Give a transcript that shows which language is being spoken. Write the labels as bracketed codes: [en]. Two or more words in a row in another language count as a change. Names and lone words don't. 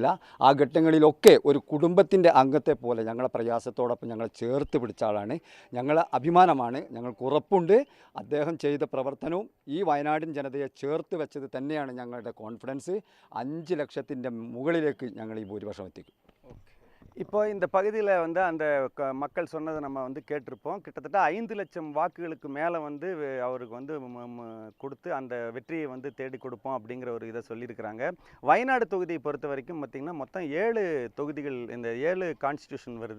[ml] ആ ഘട്ടങ്ങളിലൊക്കെ ഒരു കുടുംബത്തിൻ്റെ അംഗത്തെ പോലെ ഞങ്ങളെ പ്രയാസത്തോടൊപ്പം ഞങ്ങളെ ചേർത്ത് പിടിച്ച ആളാണ്. ഞങ്ങളെ അഭിമാനമാണ്. ഞങ്ങൾക്ക് ഉറപ്പുണ്ട് അദ്ദേഹം ചെയ്ത പ്രവർത്തനവും ഈ വയനാടിൻ ജനതയെ ചേർത്ത് വെച്ചത് തന്നെയാണ് ഞങ്ങളുടെ കോൺഫിഡൻസ്. 5 ലക്ഷത്തിൻ്റെ മുകളിലേക്ക് ഞങ്ങൾ ഈ ഭൂരിപക്ഷം എത്തിക്കും. [ta] இப்போ இந்த பகுதியில் அந்த மக்கள் சொன்னதை நம்ம கேட்டிருப்போம். கிட்டத்தட்ட 5 லட்சம் வாக்குகளுக்கு மேலே அவருக்கு கொடுத்து அந்த வெற்றியை தேடி கொடுப்போம் அப்படிங்கிற ஒரு இதை சொல்லியிருக்கிறாங்க. வயநாடு தொகுதியை பொறுத்த வரைக்கும் பார்த்திங்கன்னா மொத்தம் 7 தொகுதிகள், இந்த 7 கான்ஸ்டியூஷன் வருது.